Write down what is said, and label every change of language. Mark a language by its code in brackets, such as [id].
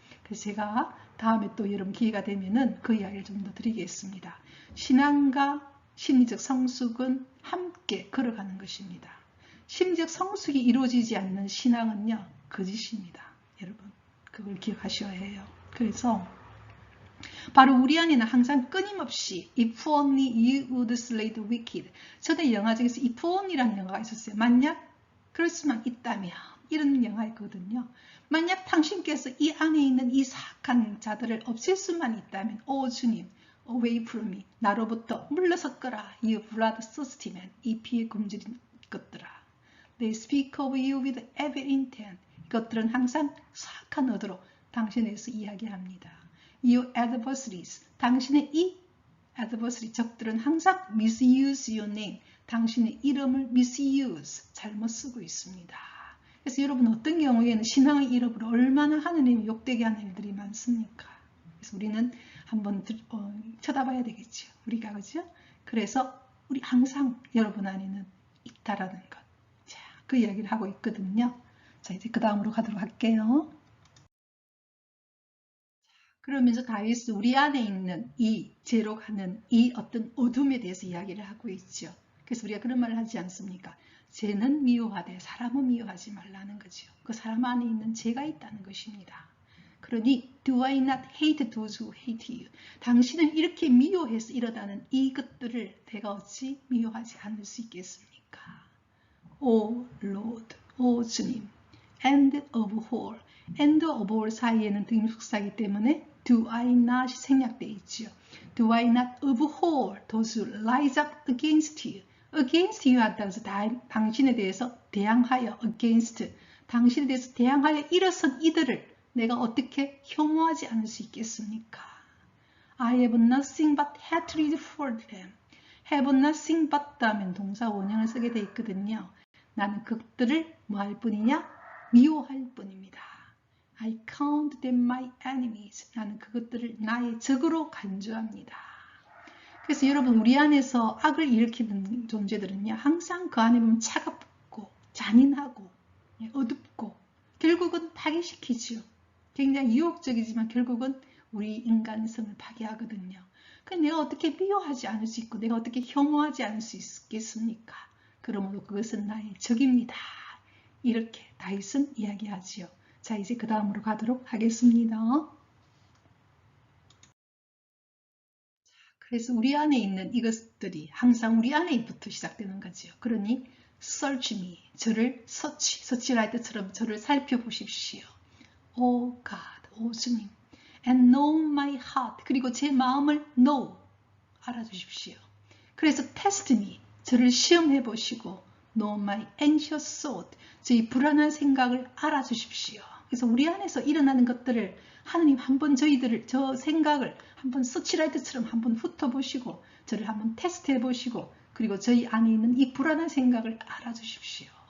[ko] 그래서 제가 다음에 또 여러분 기회가 되면은 그 이야기를 좀 더 드리겠습니다. 신앙과 심리적 성숙은 함께 걸어가는 것입니다. 심리적 성숙이 이루어지지 않는 신앙은요, 거짓입니다. 여러분, 그걸 기억하셔야 해요. 그래서 바로 우리 안에는 항상 끊임없이 [en] If only you would slay the wicked. [ko] 저는 영화 중에서 If only라는 영화가 있었어요. 만약 그럴 수만 있다면 이런 영화였거든요. 만약 당신께서 이 안에 있는 이 사악한 자들을 없앨 수만 있다면 오 주님, [en] away from me. [ko] 나로부터 물러섰거라. [en] You bloodthirsty man. [ko] 이 피에 굶주린 것들아. [en] They speak of you with evil intent. [ko] 이것들은 항상 사악한 의도로 당신에 대해서 이야기합니다. [en] Your adversaries. [ko] 당신의 이 [en] adversary, [ko] 적들은 항상 [en] misuse your name. [ko] 당신의 이름을 [en] misuse, [ko] 잘못 쓰고 있습니다. 그래서 여러분 어떤 경우에는 신앙의 이름으로 얼마나 하느님을 욕되게 하는 일들이 많습니까? 그래서 우리는 한번 쳐다봐야 되겠죠. 우리가 그죠? 그래서 우리 항상 여러분 안에는 있다라는 것. 자, 그 이야기를 하고 있거든요. 자, 이제 그 다음으로 가도록 할게요. 그러면서 다윗은 우리 안에 있는 이 죄로 가는 이 어떤 어둠에 대해서 이야기를 하고 있죠. 그래서 우리가 그런 말을 하지 않습니까? 죄는 미워하되 사람은 미워하지 말라는 거죠. 그 사람 안에 있는 죄가 있다는 것입니다. 그러니 [en] Do I not hate those who hate you? [ko] 당신은 이렇게 미워해서 이러다는 이것들을 내가 어찌 미워하지 않을 수 있겠습니까? [en] O Lord, [ko] 오 주님, [en] and of all, and of all [ko] 사이에는 등속사이기 때문에 [en] do I not [ko] 생략되어 있지요. [en] Do I not abhor those who rise up against you? against you [ko] 한다고 해서 당신에 대해서 대항하여 [en] against, [ko] 당신에 대해서 대항하여 일어선 이들을 내가 어떻게 혐오하지 않을 수 있겠습니까? [en] I have nothing but hatred for them. have nothing but [ko] 하면 동사 원형을 쓰게 되어 있거든요. 나는 그들을 뭐 할 뿐이냐? 미워할 뿐입니다. [en] I count them my enemies. [ko] 나는 그것들을 나의 적으로 간주합니다. 그래서 여러분 우리 안에서 악을 일으키는 존재들은요. 항상 그 안에 보면 차갑고 잔인하고 어둡고 결국은 파괴시키지요. 굉장히 유혹적이지만 결국은 우리 인간성을 파괴하거든요. 그럼 내가 어떻게 미워하지 않을 수 있고 내가 어떻게 혐오하지 않을 수 있겠습니까? 그러므로 그것은 나의 적입니다. 이렇게 다윗은 이야기하지요. 자, 이제 그 다음으로 가도록 하겠습니다. 그래서 우리 안에 있는 이것들이 항상 우리 안에부터 시작되는 거죠. 그러니 [en] search me, [ko] 저를 서치할 때처럼 저를 살펴보십시오. [en] O God, [ko] 오 주님, [en] and know my heart, [ko] 그리고 제 마음을 [en] know, [ko] 알아주십시오. 그래서 [en] test me, [ko] 저를 시험해 보시고 [en] know my anxious thought, [ko] 저희 불안한 생각을 알아주십시오. 그래서 우리 안에서 일어나는 것들을 하느님 한번 저희들을 저 생각을 한번 서치라이트처럼 한번 훑어보시고 저를 한번 테스트해 보시고 그리고 저희 안에 있는 이 불안한 생각을 알아주십시오.